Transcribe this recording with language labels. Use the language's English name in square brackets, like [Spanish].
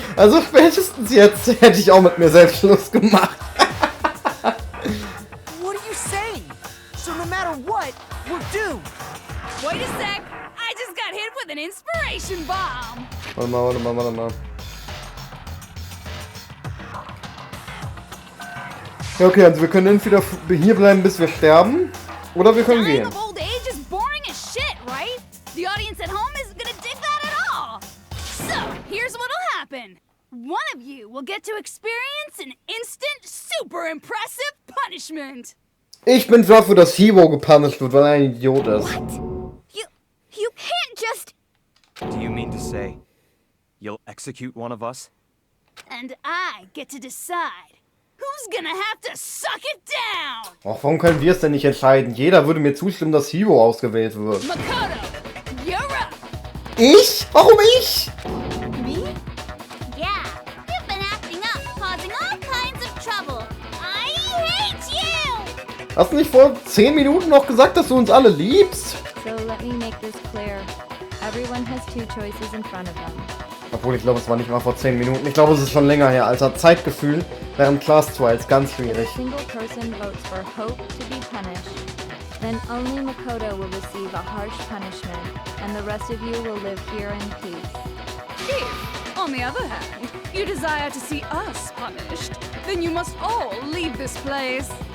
[German] Also spätestens jetzt hätte ich auch mit mir selbst Schluss gemacht. [English] What are you saying? So no matter what, we're doomed. Wait a sec! I just got hit with an inspiration bomb! [German] Warte mal. Ja, okay, also wir können entweder hier bleiben, bis wir sterben, oder wir können [English] Dying [German] gehen. [English] of old age is boring as shit, right? The audience at home isn't gonna dig that at all. So, here's what'll happen. One of you will get to experience an instant, super impressive punishment. [German] Ich bin dafür, dass Hibo gepunished wird, weil er ein Idiot ist. [English] You can't just... Do you mean to say you'll execute one of us? And I get to decide who's gonna have to suck it down. [German] Och, warum können wir es denn nicht entscheiden? Jeder würde mir zustimmen, dass Hibo ausgewählt wird. [English] Makoto, you're up. [German] Ich? Warum ich? [English] Me? Yeah, you've been acting up, causing all kinds of trouble. I hate you! [German] Hast du nicht vor 10 Minuten noch gesagt, dass du uns alle liebst? [English] So let me make this clear. Everyone has two choices in front of them. [German] Obwohl, ich glaube, es war nicht mal vor 10 Minuten. Ich glaube, es ist schon länger her. Alter, Zeitgefühl während Class Trials ganz schwierig. [English] If a single person votes for Hope to be punished, then only Makoto will receive a harsh punishment, and the rest of you will live here in peace. If, on the other hand, you desire to see us punished, then you must all leave this place.